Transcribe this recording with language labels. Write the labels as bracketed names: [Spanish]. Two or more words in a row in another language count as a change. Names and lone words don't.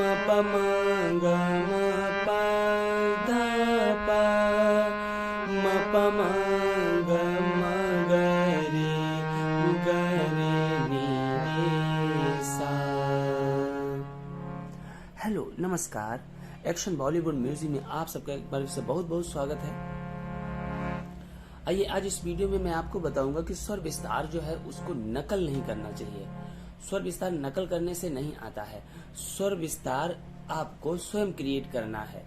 [Hindi] म ग म प ध प म प म ग म ग रे नि रे सा। हेलो, नमस्कार। एक्शन बॉलीवुड म्यूजिक में आप सबका एक बार से बहुत बहुत स्वागत है। आइए आज इस वीडियो में मैं आपको बताऊंगा कि स्वर विस्तार जो है उसको नकल नहीं करना चाहिए। स्वर विस्तार नकल करने से नहीं आता है। स्वर विस्तार आपको स्वयं क्रिएट करना है।